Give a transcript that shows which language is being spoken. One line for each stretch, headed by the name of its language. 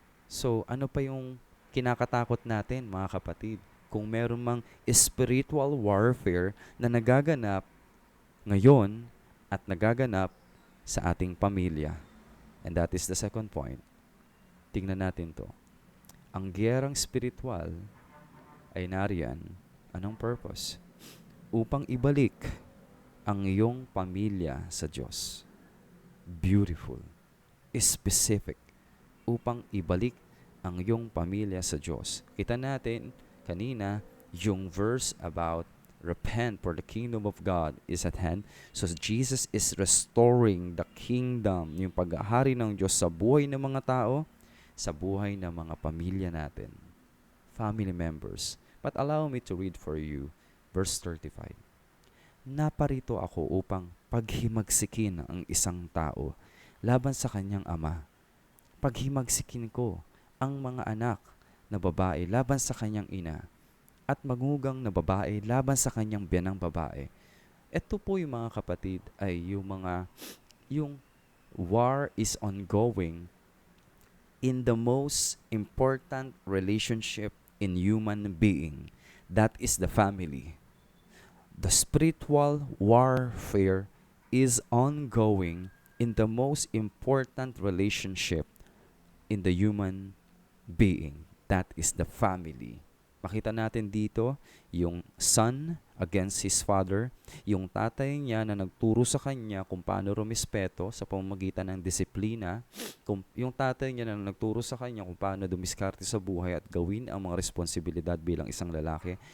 Filipino: So, ano pa yung kinakatakot natin, mga kapatid? Kung meron mang spiritual warfare na nagaganap ngayon at nagaganap sa ating pamilya.
English: And that is the second point.
Filipino: Tingnan natin to. Ang giyerang spiritual ay nariyan. Anong purpose? Upang ibalik ang iyong pamilya sa Diyos.
English: Beautiful. Specific.
Filipino: Upang ibalik ang iyong pamilya sa Diyos. Kita natin kanina yung
English: verse about repent for the kingdom of God is at hand. So Jesus is restoring the kingdom,
Filipino: yung paghahari ng Diyos sa buhay ng mga tao, sa buhay ng mga pamilya natin,
English: family members. But allow me to read for you verse 35.
Filipino: Naparito ako upang paghimagsikin ang isang tao laban sa kanyang ama. Paghimagsikin ko ang mga anak na babae laban sa kanyang ina at magugang na babae laban sa kanyang biyanang babae. Ito po yung mga kapatid ay yung
English: war is ongoing in the most important relationship in human being. That is the family. The spiritual warfare is ongoing in the most important relationship in the human being. That is the family.
Filipino: Makita natin dito yung
English: son against his father,
Filipino: yung tatay niya na nagturo sa kanya kung paano rumispeto sa pamamagitan ng disiplina, yung tatay niya na nagturo sa kanya kung paano dumiskarte sa buhay at gawin ang mga responsibilidad bilang isang lalaki.